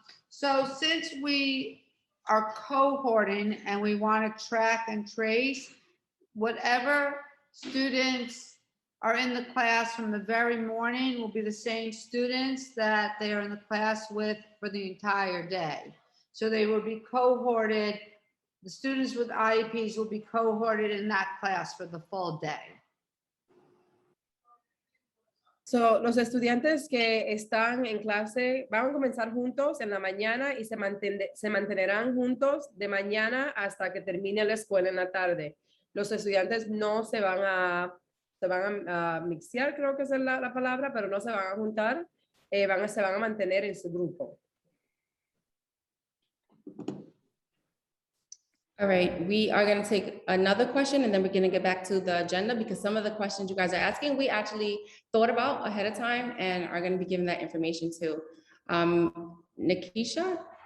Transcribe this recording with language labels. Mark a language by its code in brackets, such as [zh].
[en] So since we are cohorting and we want to track and trace, whatever students are in the class from the very morning will be the same students that they are in the class with for the entire day. So they will be cohorted The students with IEPs will be cohorted in that class for the full day. [es] So, los estudiantes que están en clase van a comenzar juntos en la mañana y se mantendrán juntos de mañana hasta que termine la escuela en la tarde. Los estudiantes no se van a mixear, creo que esa es la palabra, pero no se van a juntar, se van a mantener en su grupo. [en] All right, we are going to take another question and then we're going to get back to the agenda because some of the questions you guys are asking, we actually thought about ahead of time and are going to be giving that information too. Nikisha?